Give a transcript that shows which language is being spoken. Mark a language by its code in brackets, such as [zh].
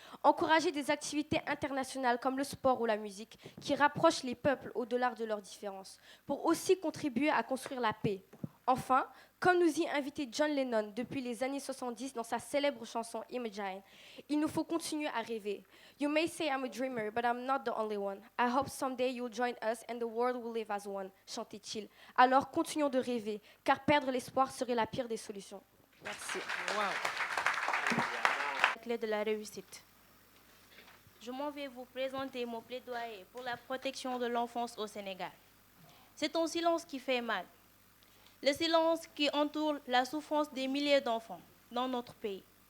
[fr] Encourager des activités internationales comme le sport ou la musique qui rapprochent les peuples au-delà de leurs différences, pour aussi contribuer à construire la paix. Enfin, comme nous y invitait John Lennon depuis les années 70 dans sa célèbre chanson Imagine, il nous faut continuer à rêver. [en] You may say I'm a dreamer, but I'm not the only one. I hope someday you'll join us and the world will live as one, [fr] chantait-il. Alors continuons de rêver, car perdre l'espoir serait la pire des solutions. Merci. La clé de la réussite. Je m'en vais vous présenter mon plaidoyer pour la protection de l'enfance au Sénégal. C'est ton silence qui fait mal. Le silence qui entoure la souffrance des milliers d'enfants dans notre pays.